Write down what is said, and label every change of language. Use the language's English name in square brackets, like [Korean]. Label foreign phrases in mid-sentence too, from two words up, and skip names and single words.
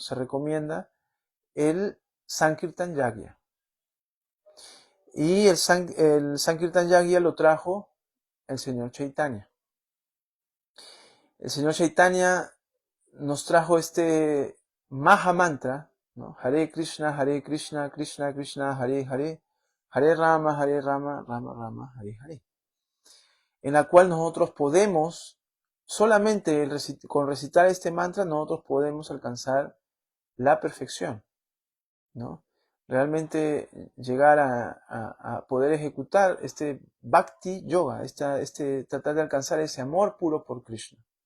[Spanish] Se recomienda el Sankirtan Yagya. Y el Sankirtan Yagya lo trajo el Señor Chaitanya. El Señor Chaitanya nos trajo este Maha Mantra, ¿no? [Sanskrit] हरे कृष्ण, कृष्ण कृष्ण, हरे हरे, हरे राम, राम राम, हरे हरे. [Spanish] En la cual nosotros podemos, solamente con recitar este mantra, nosotros podemos alcanzar la perfección, ¿no? Realmente llegar a poder ejecutar este Bhakti Yoga, tratar de alcanzar ese amor puro por Krishna.